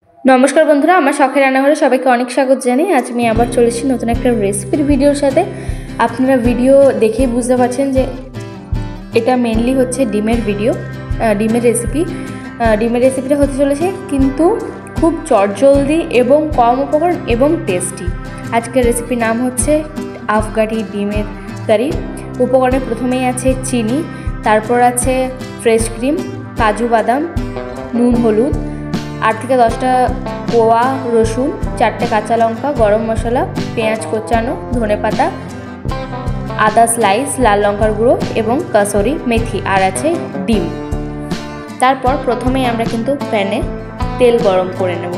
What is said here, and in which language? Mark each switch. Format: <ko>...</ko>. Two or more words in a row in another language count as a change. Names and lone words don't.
<bn>নমস্কার বন্ধুরা আমার শখের রান্নাঘরে সবাইকে অনেক স্বাগত জানাই। আজ আমি আবার চলে এসেছি নতুন একটা রেসিপির ভিডিওর সাথে। আপনারা ভিডিও দেখেই বুঝতে পারছেন যে এটা মেনলি হচ্ছে ডিমের ভিডিও, ডিমের রেসিপি। ডিমের রেসিপিটা হতে চলেছে কিন্তু খুব চটজলদি এবং কম উপকরণ এবং টেস্টি। আজকের রেসিপির নাম হচ্ছে আফগানি ডিমের কারি। উপকরণে প্রথমেই আছে চিনি, তারপর আছে</bn> <en>fresh cream,</en> <bn>কাজু বাদাম, নুন হলুদ, 8 থেকে 10টা কোয়া রসুন, 4টে কাঁচা লঙ্কা, গরম মশলা, পেঁয়াজ কোচানো, ধনেপাতা, আদা স্লাইস, লাল লঙ্কার গুঁড়ো এবং কাসুরি মেথি আর আছে ডিম। তারপর প্রথমেই আমরা কিন্তু প্যানে তেল গরম করে নেব।</bn>